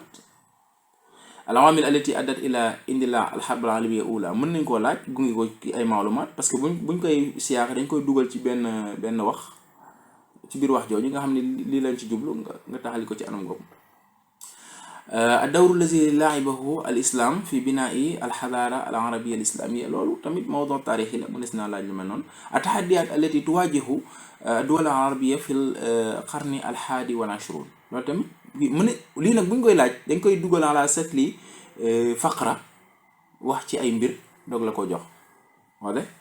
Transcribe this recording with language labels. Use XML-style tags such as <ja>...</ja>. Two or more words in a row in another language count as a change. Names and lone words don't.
<ar>العوامل التي أدت إلى اندلاع الحرب العالمية الأولى</ar> <wo>mën nañ koo laaj gunge ko ci ay maalumaat</wo> <fr>parce que</fr> <wo>buñ koy siyaaq dañ koy dugal ci benn wax ci biir wax jooju nga xam ne lii lañ ci jublu nga taxali ko ci anam googu.</wo> <ar>الدور الذي لعبه الإسلام في بناء الحضارة العربية الإسلامية</ar> <wo>loolu tamit mawdu taarix la mënees naa laaj lu mel noonu.</wo> <ar>التحديات التي تواجه الدولة العربية في القرن الحادي والعشرين</ar> <wo>loolu tamit lii nag buñ koy laaj dañ koy dugal</wo> <ar>على شكل فقرة</ar> <wo>wax ci ay mbir doog la ko jox wala</wo>